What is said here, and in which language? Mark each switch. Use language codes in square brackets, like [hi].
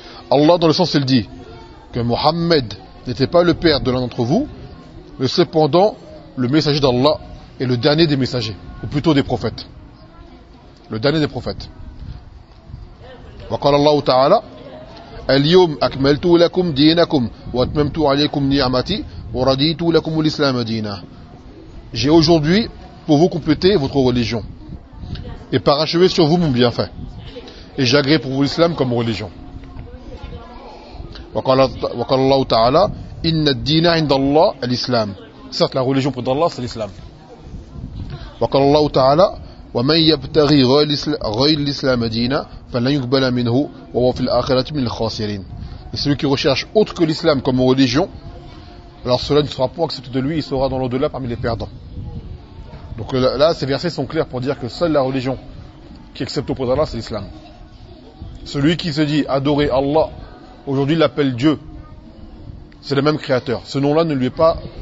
[fr] Allah, dans le sens, il dit que Mohammed n'était pas le père de l'un d'entre vous, mais cependant le messager d'Allah est le dernier des messagers, ou plutôt des prophètes. Le dernier des prophètes. [ar] Wa qala Allah ta'ala اليوم أكملت لكم دينكم وأتممت عليكم نعمتي ورديت لكم الإسلام دينا. [fr] J'ai aujourd'hui pour vous compléter votre religion et parachever sur vous mon bienfait. Et j'agrée pour vous l'islam comme religion. [ar] وقال الله تعالى إن الدين عند الله الإسلام. [fr] Certes, la religion pour Allah, c'est l'islam. [ar] وقال الله تعالى ومن يبتغي غير الإسلام دينا فلن يقبل منه وهو في الآخرة من الخاسرين. [fr] Et celui qui recherche autre que l'islam comme religion, alors cela ne sera pas accepté de lui, il sera dans l'au-delà parmi les perdants. Donc là, ces versets sont clairs pour dire que seule la religion qui accepte auprès d'Allah, c'est l'islam. Celui qui se dit adorer Allah, aujourd'hui il l'appelle Dieu, c'est le même créateur. Ce nom-là ne lui est pas.